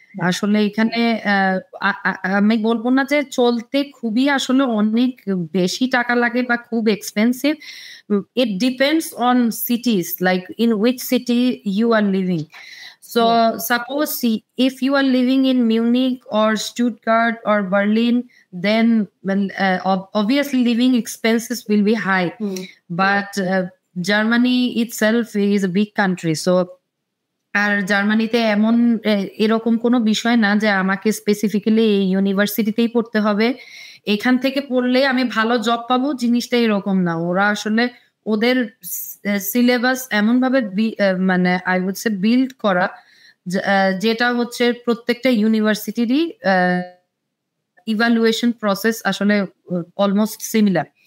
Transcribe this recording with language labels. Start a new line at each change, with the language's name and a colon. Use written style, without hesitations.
Bangla: আসলে এখানে আমি বলবো না যে চলতে খুবই আসলে অনেক বেশি টাকা লাগে বা খুব expensive.
English: It depends on cities, like in which city you are living. So suppose if you are living in Munich or Stuttgart or Berlin, then obviously living expenses will be high. But Germany itself is a big country.
Bangla: So আর জার্মানিতে এরকম কোনো বিষয় না যে আমাকে specifically এই ইউনিভার্সিটিতেই পড়তে হবে। এখান থেকে পড়লে আমি ভালো জব পাবো, জিনিসটা এরকম না। ওরা আসলে ওদের সিলেবাস এমনভাবে মানে
English: I would say
Bangla: বিল্ড করা, যেটা হচ্ছে প্রত্যেকটা ইউনিভার্সিটিরই ইভালুয়েশন প্রসেস আসলে অলমোস্ট সিমিলার।